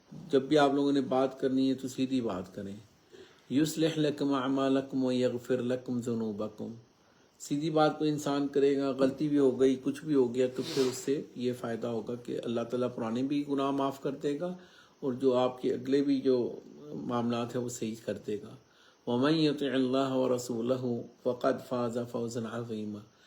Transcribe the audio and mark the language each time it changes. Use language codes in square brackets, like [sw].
[ur] جب بھی آپ لوگوں نے بات کرنی ہے تو سیدھی بات کریں. [ar] یصلح لکم اعمالکم ویغفر لکم ذنوبکم. [ur] سیدھی بات کو انسان کرے گا, غلطی بھی ہو گئی, کچھ بھی ہو گیا, تو پھر اس سے یہ فائدہ ہوگا کہ اللہ تعالیٰ پرانے بھی گناہ معاف کر دے گا اور جو آپ کے اگلے بھی جو معاملات ہیں وہ صحیح کر دے گا. [ar] وَمَن يُطِعِ اللَّهَ وَرَسُولَهُ فَقَدْ فَازَ فَوْزًا عَظِيمًا.